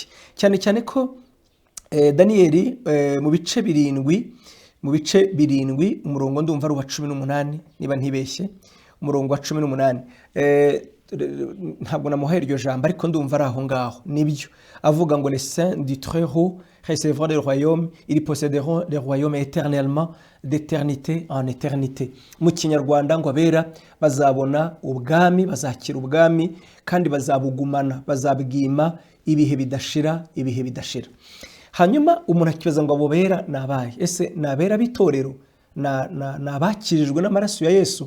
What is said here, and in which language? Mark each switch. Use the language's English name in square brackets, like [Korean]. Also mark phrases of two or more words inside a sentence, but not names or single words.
[Kinyarwanda] Cyane cyane ko Daniyeli mu bice birindwi umurongo ndumva ari uwa 18 niba ntibeshye, umurongo wa 18, ntabwo namuhaye iryo jambo ariko ndumva ari aho ngaho, nibyo avuga ngo [French] les saints du très haut recevront le royaume, ils posséderont le royaume éternellement d'éternité en éternité. [Kinyarwanda] Mu Kinyarwanda ngo abera bazabona ubwami, bazakira ubwami kandi bazabugumana, bazabwima ibihe bidashira. Hanyuma umuntu akibaza ngo abo bera nabaye, ese nabera bitorero nabakirijwe n'amaraso ya Yesu?